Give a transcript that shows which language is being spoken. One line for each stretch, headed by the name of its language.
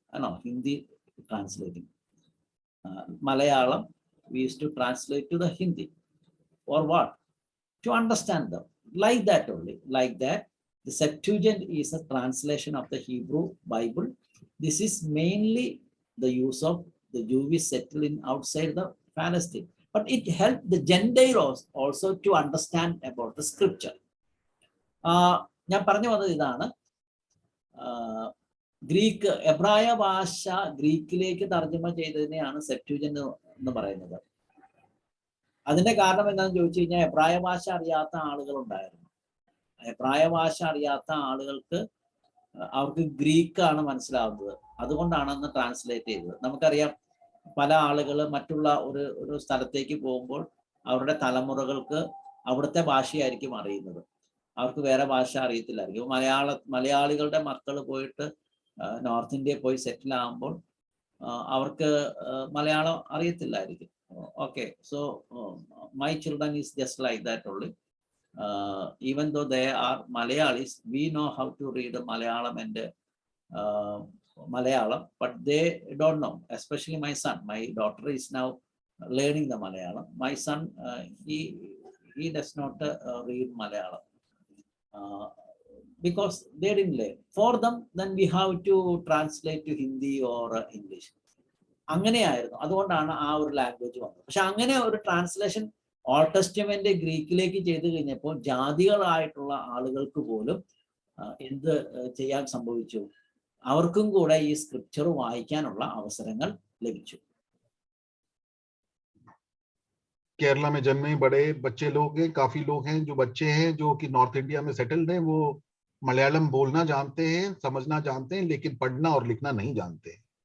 English: No, Hindi translating. Malayalam we used to translate to the Hindi. For what? To understand them. Like that only. Like that. The Septuagint is a translation of the Hebrew Bible. This is mainly the use of the Jewish settling outside the Palestine. But it helped the Gentiles also to understand about the scripture.
Malayalam: ഞാൻ പറഞ്ഞു വന്നത് ഇതാണ്, Greek എബ്രായ ഭാഷ ഗ്രീക്കിലേക്ക് തർജ്ജമ ചെയ്തതിനെയാണ് സെപ്റ്റ്യൂജന്റ് എന്ന് പറയുന്നത്. അതിന്റെ കാരണം എന്താണെന്ന് ചോദിച്ചു കഴിഞ്ഞാൽ, എബ്രായ ഭാഷ അറിയാത്ത ആളുകൾ ഉണ്ടായിരുന്നു. എബ്രായ ഭാഷ അറിയാത്ത ആളുകൾക്ക് അവർക്ക് ഗ്രീക്കാണ് മനസ്സിലാവുന്നത്. അതുകൊണ്ടാണ് അന്ന് ട്രാൻസ്ലേറ്റ് ചെയ്തത്. നമുക്കറിയാം, പല ആളുകൾ മറ്റുള്ള ഒരു സ്ഥലത്തേക്ക് പോകുമ്പോൾ അവരുടെ തലമുറകൾക്ക് അവിടുത്തെ ഭാഷയായിരിക്കും അറിയുന്നത്, അവർക്ക് വേറെ ഭാഷ അറിയത്തില്ലായിരിക്കും. മലയാളികളുടെ മക്കൾ പോയിട്ട് നോർത്ത് ഇന്ത്യയിൽ പോയി സെറ്റിൽ ആകുമ്പോൾ അവർക്ക് Malayalam അറിയത്തില്ലായിരിക്കും.
English: Okay, so my children is just like that only. Even though they are Malayalis, we know how to read Malayalam and Malayalam, but they don't know. Especially my son. My daughter is now learning the Malayalam. My son, he does not read Malayalam because they didn't learn. For them, then we have to translate to Hindi or English.
Malayalam: അങ്ങനെയായിരുന്നു. അതുകൊണ്ടാണ് ആ ഒരു language വന്നത്. പക്ഷെ അങ്ങനെ ഒരു
English: translation old testament
Malayalam: ഗ്രീക്കിലേക്ക് ചെയ്തു കഴിഞ്ഞപ്പോൾ ജാതികളായിട്ടുള്ള ആളുകൾക്ക് പോലും എന്ത് ചെയ്യാൻ സംഭവിച്ചു? അവർക്കും കൂടെ ഈ സ്ക്രിപ്ചർ വായിക്കാനുള്ള അവസരങ്ങൾ ലഭിച്ചു.
Hindi: केरला में जन्मे बड़े बच्चे लोग हैं, काफी लोग हैं जो बच्चे हैं जो कि नॉर्थ इंडिया में सेटल्ड हैं, वो मलयालम बोलना जानते हैं, समझना जानते हैं, लेकिन पढ़ना और लिखना नहीं जानते हैं।